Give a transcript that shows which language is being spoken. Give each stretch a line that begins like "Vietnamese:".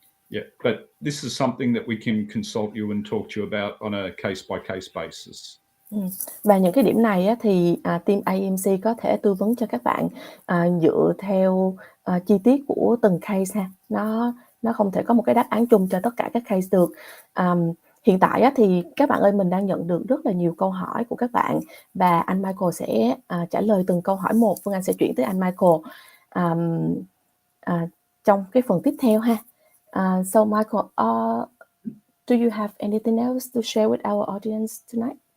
English: Yeah, but this is something that we can consult you and talk to you about on a case-by-case basis.
Vietnamese: Và những cái điểm này á, thì, team AMC có thể tư vấn cho các bạn, dựa theo, chi tiết của từng case ha. Nó không thể có một cái đáp án chung cho tất cả các case được. Hiện tại á, thì các bạn ơi, mình đang nhận được rất là nhiều câu hỏi của các bạn và anh Michael sẽ, trả lời từng câu hỏi một. Phương Anh sẽ chuyển tới anh Michael, trong cái phần tiếp theo ha.
English: So Michael, do you have anything else to share with our audience tonight?